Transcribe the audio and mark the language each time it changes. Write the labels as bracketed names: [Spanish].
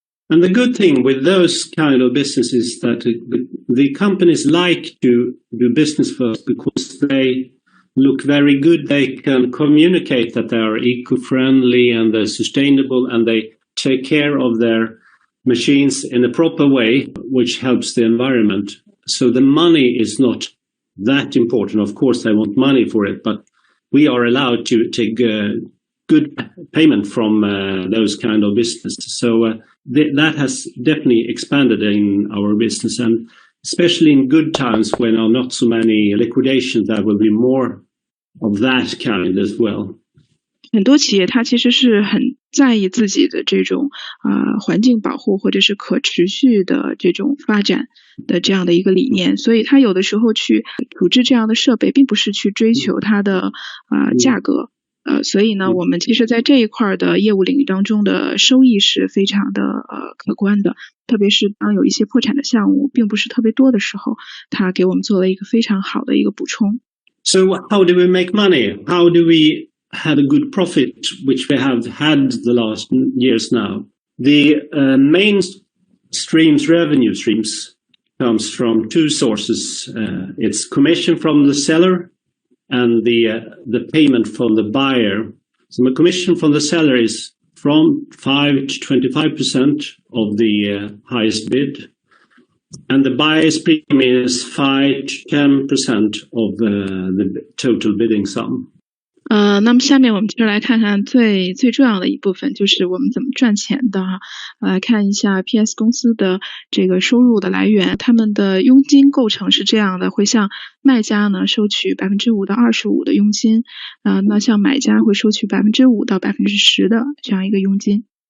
[English] And the good thing with those kind of businesses is that the companies like to do business first because they look very good. They can communicate that they are eco-friendly and they're sustainable, and they take care of their machines in a proper way, which helps the environment. So the money is not that important. Of course, they want money for it, but we are allowed to take good payment from those kind of businesses. So that has definitely expanded in our business, and especially in good times when there are not so many liquidations, there will be more of that kind as well. [Chinese] 很多企业它其实是很在意自己的这种环境保护或者是可持续的这种发展的这样的一个理念，所以它有的时候去处置这样的设备，并不是去追求它的价格。所以呢，我们其实在这一块的业务领域当中的收益是非常的可观的，特别是当有一些破产的项目并不是特别多的时候，它给我们做了一个非常好的一个补充。 [English] So how do we make money? How do we have a good profit, which we have had the last years now? The main revenue streams comes from two sources. It's commission from the seller and the payment from the buyer. So the commission from the seller is from 5 to 25% of the highest bid, and the buyer's premium is 5 to 10% of the total bidding sum. [Chinese] 那么下面我们就来看看最重要的一部分，就是我们怎么赚钱的哈。来看一下 PS 公司的这个收入的来源，他们的佣金构成是这样的，会向卖家呢收取5%到25%的佣金，那向买家会收取5%到10%的这样一个佣金。